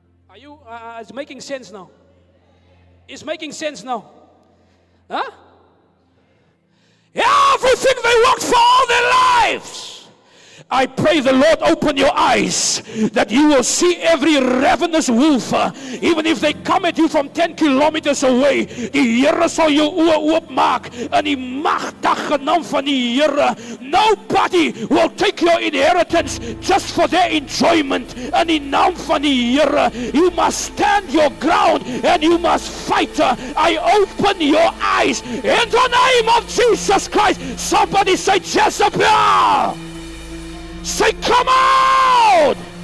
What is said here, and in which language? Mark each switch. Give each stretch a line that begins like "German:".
English: Are you, it's making sense now? It's making sense now. Huh? Everything they worked for all their lives. I pray the Lord open your eyes that you will see every ravenous wolf, even if they come at you from 10 kilometers away.
Afrikaans: Die Here sal jou oë oopmaak in die magtige naam van die Here.
English: Nobody will take your inheritance just for their enjoyment.
Afrikaans: In die naam van die Here,
English: you must stand your ground and you must fight. I open your eyes in the name of Jesus Christ. Somebody say Jezebel. Say, come out!